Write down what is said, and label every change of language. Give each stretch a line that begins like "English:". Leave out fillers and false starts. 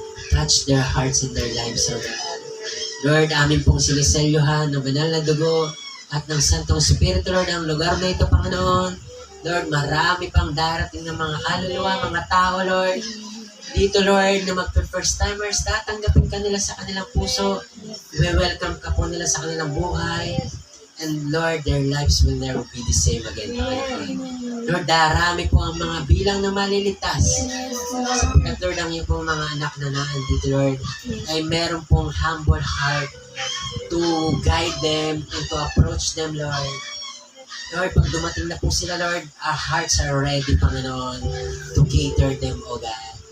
English: Touch their hearts and their lives, O God.
Filipino: Lord, amin pong siniselyuhan ng banal na dugo at ng Santong Espiritu, Lord, ang lugar na ito, Panginoon. Lord, marami pang darating ng mga kaluluwa, mga tao, Lord. Dito, Lord, na mag-first timers, tatanggapin ka nila sa kanilang puso. We-welcome ka po nila sa kanilang buhay.
English: And Lord, their lives will never be the same again, Panginoon.
Filipino: Lord, darami po ang mga bilang na maliligtas. Sapagkat, Lord, ang iyong pong mga anak na naandito, Lord, ay meron pong
English: humble heart to guide them and to approach them,
Filipino: Lord. Lord, pag dumating na po sila, Lord,
English: our hearts are ready,
Filipino: Panginoon,
English: to cater them, O God.